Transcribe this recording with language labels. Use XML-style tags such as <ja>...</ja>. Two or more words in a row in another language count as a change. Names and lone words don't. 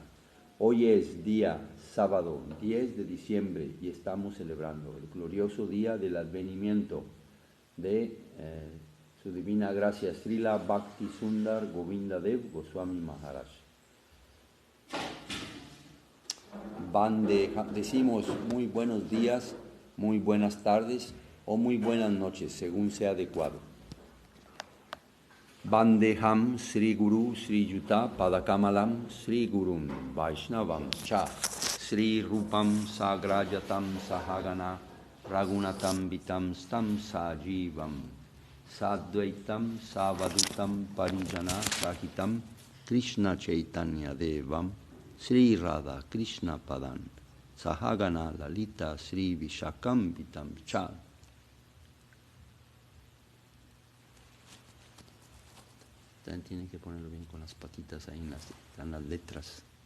<es>Hoy es día sábado 10 de diciembre y estamos celebrando el glorioso día del advenimiento de su divina gracia Srila Bhakti Sundar Govinda Dev Goswami Maharaj. Decimos muy buenos días, muy buenas tardes o muy buenas noches, según sea adecuado.</es> <sa>वन्देहं श्री गुरु श्री युत पादकमलं श्री गुरुं वैष्णवं च श्री रूपं साग्रजातं सहगण रघुनाथं वितं स्तं सजीवं साद्वैतं सावधूतं परिजन सहितं कृष्ण चैतन्य देवं श्री राधा कृष्ण पादान् सहगण ललिता श्री विशाखं वितं च.</sa> <es>También tienen que ponerlo bien con las patitas ahí en las letras.</es>